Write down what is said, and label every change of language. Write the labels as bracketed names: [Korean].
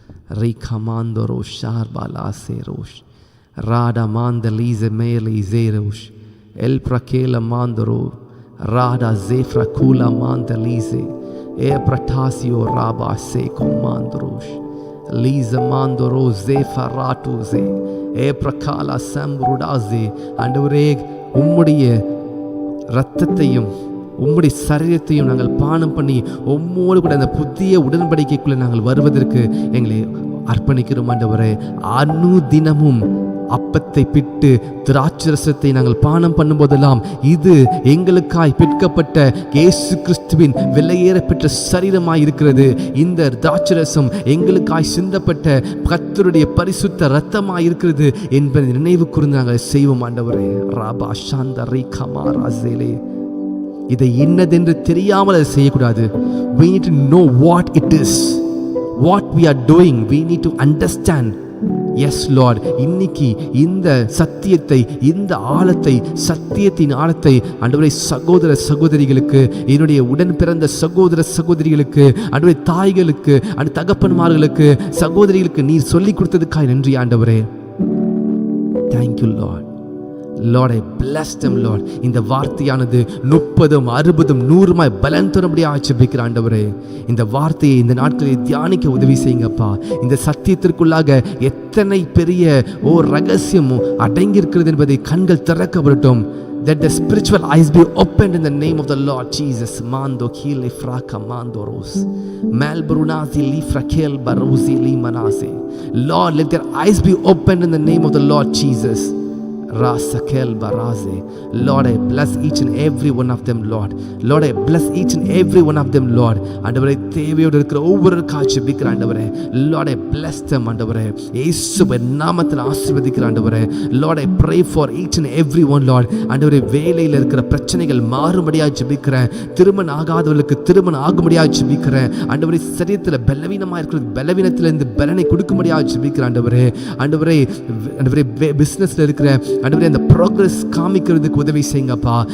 [Tamil] Rika mandoro sharbala serosh Rada mandalize mele zerosh El prakela mandoro Rada zefra kula mandalize E pratasio raba seko mandorosh Liza mandoro zefa ratuze E prakala sambrudaze ஆண்டவரே, உம்முடைய இரத்தத்தையும் உம்முடைய சரீரத்தையும் நாங்கள் பானம் பண்ணி உம்மோடு கூட அந்த புதிய உடன்படிக்கைக்குள்ளே நாங்கள் வருவதற்கு எங்களை அர்ப்பணிக்கிறோம். ஆண்டவரே, அனுதினமும் அப்பத்தை பிட்டு திராட்சரசத்தை நாங்கள் பானம் பண்ணும்போதெல்லாம் இது எங்களுக்காய் பிற்கப்பட்ட இயேசு கிறிஸ்துவின் விலையேற பெற்ற சரீரமாய் இருக்கிறது. இந்த திராட்சரசம் எங்களுக்காய் சிந்தப்பட்ட கர்த்தருடைய பரிசுத்த இரத்தமாய் இருக்கிறது என்பதை நினைவு கூர்ந்து நாங்கள் செய்வோம். ஆண்டவரே, ராபா சாந்த ரீகமா ராசேலே, இதை என்னதென்று தெரியாமல் அதை செய்யக்கூடாது. [English] We need to know what it is, what we are doing. We need to understand. Yes Lord, [Tamil] இன்னைக்கு இந்த சத்தியத்தை, இந்த ஆழத்தை, சத்தியத்தின் ஆழத்தை ஆண்டவரே சகோதர சகோதரிகளுக்கு, என்னுடைய உடன் பிறந்த சகோதர சகோதரிகளுக்கு, ஆண்டவரே தாய்களுக்கு, அந்த தகப்பன்மார்களுக்கு, சகோதரிகளுக்கு நீர் சொல்லிக் கொடுத்ததுக்காக நன்றி ஆண்டவரே. [English] Thank you Lord. Lord, I bless them Lord. [Tamil] இந்த வார்த்தையானது 30, 60, 100 பலன் தரும்படியாக ஜெபிக்கிறேன் ஆண்டவரே. இந்த வார்த்தையை இந்த நாட்களில் தியானிக்க உதவி செய்யுங்கப்பா. இந்த சத்தியத்திற்குள்ளாக எத்தனை பெரிய ரகசியம் அடங்கி இருக்கிறது என்பதை கண்கள் திறக்கப்படட்டும். [English] That the spiritual eyes be opened in the name of the Lord Jesus. Mando kile fraka mandoros malbrunazi li frakel baruzi li manase. Lord, let their eyes be opened in the name of the Lord Jesus. Rasakel Baraze. Lord, I bless each and every one of them, Lord. Lord, I bless each and every one of them, Lord. [Tamil] ஆண்டவரே, தேவையோடு இருக்கிற ஒவ்வொருவருக்காக ஜெபிக்கிறேன் ஆண்டவரே. [English] Lord, I bless them ஆண்டவரே. [Tamil] இயேசுவின் நாமத்தில் ஆசீர்வதிக்கிறேன் ஆண்டவரே. [English] Lord, I pray for each and every one, Lord. [Tamil] ஆண்டவரே, வேலையில் இருக்கிற பிரச்சனைகள் மாறும்படியாக ஜெபிக்கிறேன். திருமணம் ஆகாதவர்களுக்கு திருமணம் ஆகும்படியாக ஜெபிக்கிறேன் ஆண்டவரே. சரீரத்தில் பலவீனமாக இருக்கிறது பலவீனத்திலிருந்து பலனை கொடுக்கும்படியாக ஜெபிக்கிறேன் ஆண்டவரே. ஆண்டவரே, ஆண்டவரே பிஸ்னஸில் இருக்கிற ஆண்டவரே அந்த ப்ரோக்ரஸ் காமிக்கிறதுக்கு உதவி செய்யுங்கப்பா.